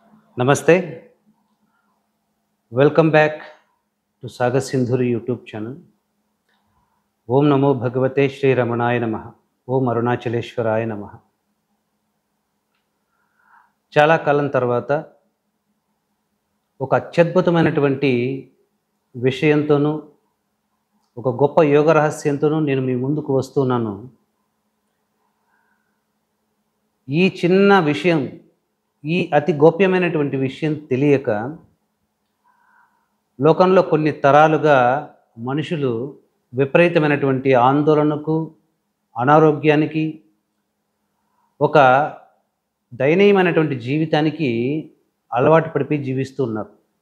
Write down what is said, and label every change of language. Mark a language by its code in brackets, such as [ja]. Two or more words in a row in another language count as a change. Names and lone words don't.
[en] Namaste. Welcome back to Saga Sindhuri YouTube channel. [sa] ॐ नमो भगवते श्री रमणाय नमः. ॐ अरुणाचलेश्वराय नमः. [te] చాలా కాలం తర్వాత ఒక అత్యద్భుతమైనటువంటి విషయంతోనూ ఒక గొప్ప యోగ రహస్యంతోనూ నేను మీ ముందుకు వస్తున్నాను. ఈ చిన్న విషయం, ఈ అతి గోప్యమైనటువంటి విషయం తెలియక లోకంలో కొన్ని తరాలుగా మనుషులు విపరీతమైనటువంటి ఆందోళనకు, అనారోగ్యానికి, ఒక దయనీయమైనటువంటి జీవితానికి అలవాటు పడిపోయి జీవిస్తూ ఉన్నారు.